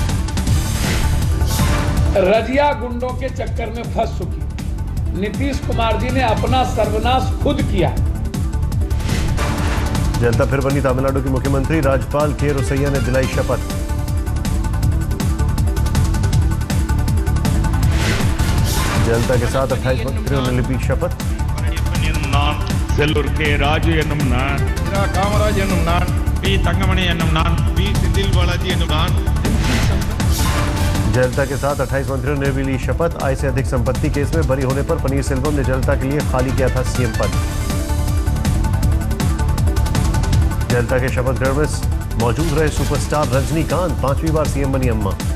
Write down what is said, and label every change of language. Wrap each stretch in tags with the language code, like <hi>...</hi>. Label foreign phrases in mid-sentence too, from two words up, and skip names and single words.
<hi>रजिया गुंडों के चक्कर में फंस चुकी नीतीश कुमार जी ने अपना सर्वनाश खुद किया। जयललिता फिर बनी तमिलनाडु की मुख्यमंत्री। राज्यपाल के रोसैया ने दिलाई शपथ। जयललिता के साथ 28 मंत्रियों ने ली शपथ।</hi> <ta>செல்லூர் கே ராஜு என்னும் நான், காமராஜ் என்னும் நான், பி தங்கமணி என்னும் நான், பி செந்தில் பாலாஜி என்னும் நான்।</ta> <hi>जयललिता के साथ 28 मंत्रियों ने भी ली शपथ। आय से अधिक संपत्ति केस में बरी होने पर पनीर सेल्वम ने जयललिता के लिए खाली किया था सीएम पद। जयललिता के शपथ ग्रहण में मौजूद रहे सुपरस्टार रजनीकांत। 5वीं बार सीएम बनी अम्मा।</hi>